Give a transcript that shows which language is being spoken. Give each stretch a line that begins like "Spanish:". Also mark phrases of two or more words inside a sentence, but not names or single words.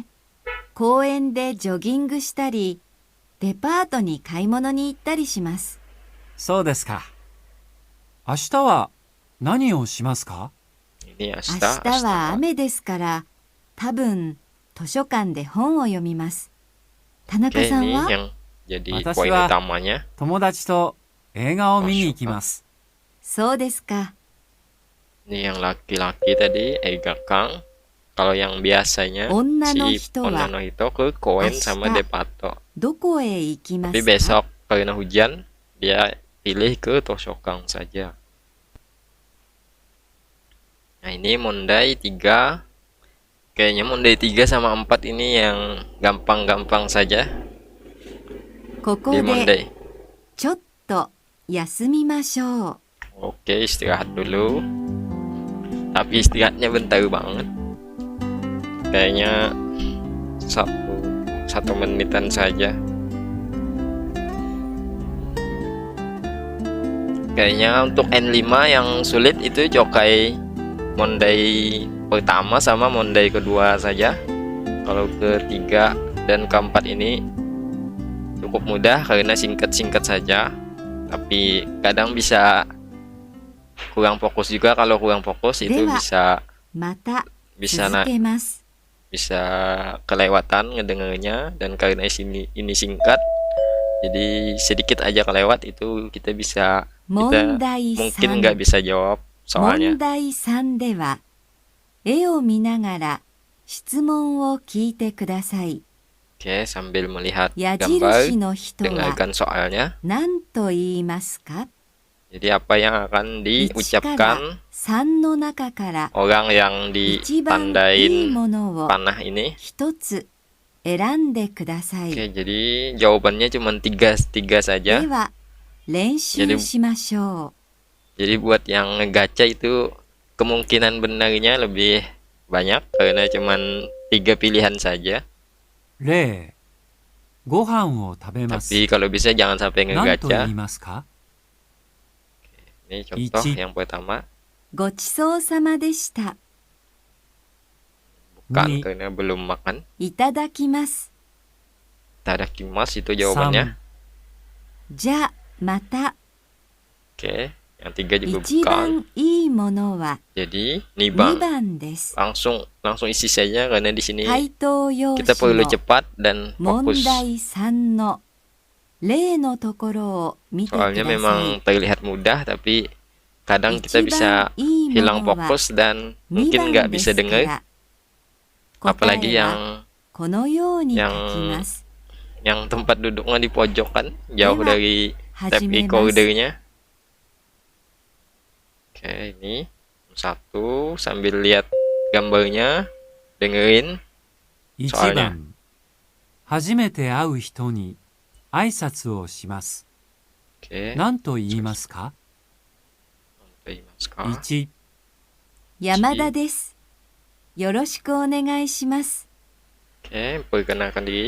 Japanese: 公園でジョギングしたり、デパートに買い物に行ったりします。そうですか。明日は何をしますか？
Indonesian: Ini
Japanese: 明 ashita, 日は雨ですから、多分図書館で本を読みます。田中
Indonesian: Oke,
Japanese: さん
Indonesian: ini
Japanese: は？
Indonesian: yang jadi
Japanese: Watashi
Indonesian: poin
Japanese: wa
Indonesian: utamanya.
Japanese: 友達と映画を見に行きます。そうですか。
Indonesian: Ini yang laki-laki tadi, Eigakan. Kalau yang biasanya,
Japanese: Onna no
Indonesian: si
Japanese: hito wa 女の人
Indonesian: ke Koen sama
Japanese: ashita Depato. どこへ行きま
Indonesian: Tapi
Japanese: すか？
Indonesian: besok, karena hujan, dia pilih ke Toshokan saja. Nah, ini Monday 3. Kayaknya Monday 3 sama 4 ini yang gampang-gampang saja
Japanese: ここ
Indonesian: di で Monday.
Japanese: ちょっと休みましょう。
Indonesian: Oke, istirahat dulu. Tapi istirahatnya bentar banget. Kayaknya satu menitan saja. Kayaknya untuk N5 yang sulit itu Chokai Monday pertama sama Monday kedua saja. Kalau ketiga dan keempat ini cukup mudah karena singkat-singkat saja. Tapi kadang bisa kurang fokus juga. Kalau kurang fokus itu
Japanese: Dewa.
Indonesian: bisa
Japanese: また
Indonesian: bisa
Japanese: 続けます。
Indonesian: bisa kelewatan ngedengarnya, dan karena ini singkat jadi sedikit aja kelewat itu kita bisa
Japanese: 問題
Indonesian: mungkin 3 nggak bisa jawab
Japanese: 問
Indonesian: soalnya.
Japanese: 題3では絵を見ながら質問を聞いてください。
Indonesian: Oke, sambil melihat
Japanese: 矢
Indonesian: gambar
Japanese: 印の人は
Indonesian: dengarkan soalnya.
Japanese: 何と言いますか？
Indonesian: Jadi apa yang akan
Japanese: 1 から
Indonesian: diucapkan
Japanese: 3の中から
Indonesian: orang yang
Japanese: 一番いい
Indonesian: ditandain
Japanese: ものを
Indonesian: panah ini.
Japanese: 一つ選んでください。
Indonesian: Oke, jadi jawabannya cuma tiga
Japanese: で
Indonesian: saja.
Japanese: は練習しましょ
Indonesian: Jadi buat yang ngegaca itu kemungkinan benarnya lebih banyak karena cuma 3 pilihan saja.
Japanese: 例、ご飯を食べます。
Indonesian: Tapi kalau bisa jangan sampai
Japanese: 何と言
Indonesian: ngegaca.
Japanese: いますか？
Indonesian: Ini contoh
Japanese: Ichi.
Indonesian: yang pertama.
Japanese: う。ごちそうさまでした。
Indonesian: Bukan
Japanese: Ni.
Indonesian: karena belum makan.
Japanese: いただきます。
Indonesian: Tadakimasu itu jawabannya.
Japanese: じゃあまた。
Indonesian: Oke. Yang 3 juga
Japanese: 一
Indonesian: bukan.
Japanese: 番いいものは
Indonesian: Jadi 2
Japanese: nibang. 番です。
Indonesian: Langsung isi saja karena di sini
Japanese: 回答用
Indonesian: kita
Japanese: 紙
Indonesian: perlu
Japanese: の
Indonesian: cepat dan
Japanese: 問
Indonesian: fokus.
Japanese: 題3の例のところを見てくだ
Indonesian: Soalnya
Japanese: さい。
Indonesian: memang terlihat mudah tapi kadang kita
Japanese: 一
Indonesian: bisa
Japanese: 番いいも
Indonesian: hilang
Japanese: のは
Indonesian: fokus dan 2 mungkin
Japanese: 番
Indonesian: nggak
Japanese: で
Indonesian: bisa
Japanese: すか
Indonesian: dengar.
Japanese: ら、答
Indonesian: Apalagi
Japanese: えは
Indonesian: yang
Japanese: このように書
Indonesian: yang
Japanese: きます。
Indonesian: tempat duduknya di pojok kan, jauh
Japanese: Dewa,
Indonesian: dari tape
Japanese: 始めます。
Indonesian: recordernya. Oke, ini satu sambil lihat gambarnya, dengerin 1 soalnya.
Japanese: 番初めて会う人に挨拶をします。
Indonesian: Oke,
Japanese: 何と言いますか？言いますか？ 1、山田です。よろしくお願いします。
Indonesian: Oke, perkenalkan diri.